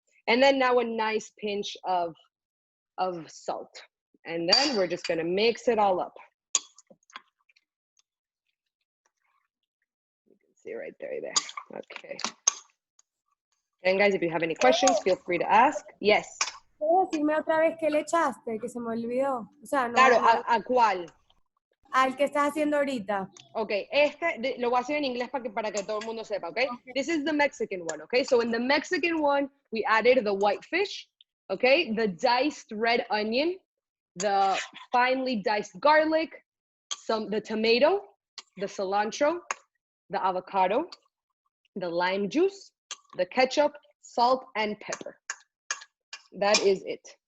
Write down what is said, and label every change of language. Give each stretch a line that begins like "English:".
English: And then now a nice pinch of salt. And then we're just gonna mix it all up. You can see right there. Okay. And guys, if you have any questions, feel free to ask. Yes.
Spanish: ¿Puedes decirme otra vez qué le echaste? Que se me olvidó. O sea, no, Claro, no, ¿a cuál? al que estás haciendo ahorita. Okay, lo voy a hacer en inglés para que todo el mundo sepa, okay?
English: This is the Mexican one, okay? So in the Mexican one, we added the white fish, okay? The diced red onion, the finely diced garlic, the tomato, the cilantro, the avocado, the lime juice, the ketchup, salt, and pepper. That is it.